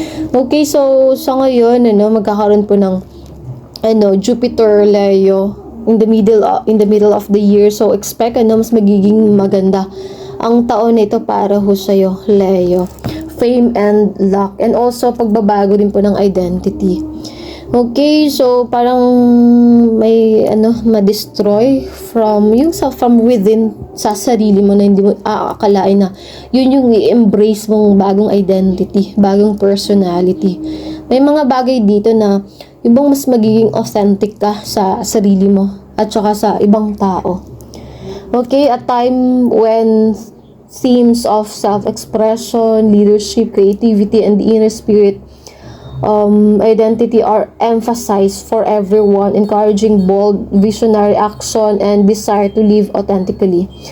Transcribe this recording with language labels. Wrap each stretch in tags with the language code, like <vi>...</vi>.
<tl>Okay, so sa ngayon, magkakaroon po ng Jupiter, Leo,</tl> <en>in the middle of the year.</en> <tl>So expect mas magiging maganda ang taon na ito para ho sa'yo, Leo.</tl> <en>Fame and luck, and also</en> <tl>pagbabago din po ng</tl> <en>identity.</en> <tl>Okay, so parang may ma-destroy from within sa sarili mo na hindi mo aakalain na yun yung i-embrace mong bagong identity, bagong personality. May mga bagay dito na yung bang mas magiging authentic ka sa sarili mo at saka sa ibang tao.</tl> <en>Okay, a time when themes of self-expression, leadership, creativity, and the inner spirit identity are emphasized for everyone, encouraging bold, visionary action and desire to live authentically.</en>